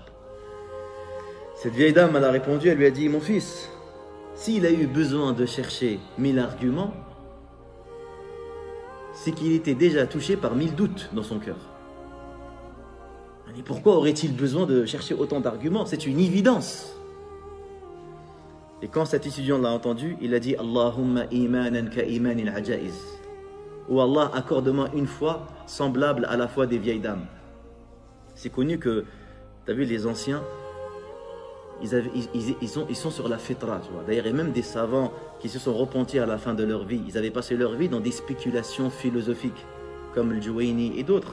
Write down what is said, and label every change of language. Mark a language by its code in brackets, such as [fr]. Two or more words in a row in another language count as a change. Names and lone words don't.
[fr] Cette vieille dame, elle a répondu, elle lui a dit, mon fils, s'il a eu besoin de chercher 1000 arguments, c'est qu'il était déjà touché par 1000 doutes dans son cœur. Et pourquoi aurait-il besoin de chercher autant d'arguments? C'est une évidence. Et quand cet étudiant l'a entendu, il a dit, [ar] اللهم إيمانا كإيمان العجائز. [fr] Ou Allah, accorde-moi une foi semblable à la foi des vieilles dames. C'est connu que, tu as vu, les anciens, ils sont sur la fitra, tu vois. D'ailleurs, il y a même des savants qui se sont repentis à la fin de leur vie. Ils avaient passé leur vie dans des spéculations philosophiques, comme le Juwayni et d'autres.